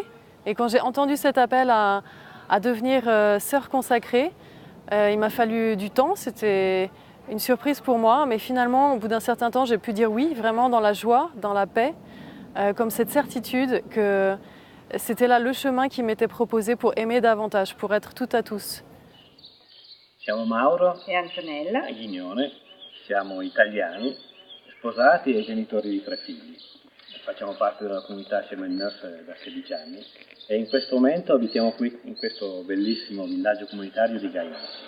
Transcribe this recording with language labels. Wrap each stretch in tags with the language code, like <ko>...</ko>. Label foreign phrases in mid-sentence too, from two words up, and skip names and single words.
<fr>Et quand j'ai entendu cet appel à devenir sœur consacrée, il m'a fallu du temps. C'était une surprise pour moi. Mais finalement, au bout d'un certain temps, j'ai pu dire oui, vraiment dans la joie, dans la paix, comme cette certitude que c'était là le chemin qui m'était proposé pour aimer davantage, pour être tout à tous.</fr> <it>Siamo Mauro e Antonella Ghignone, siamo italiani, sposati e genitori di 3 figli. Facciamo parte della comunità Chemin Neuf da 16 anni e in questo momento abitiamo qui, in questo bellissimo villaggio comunitario di Gaia.</it>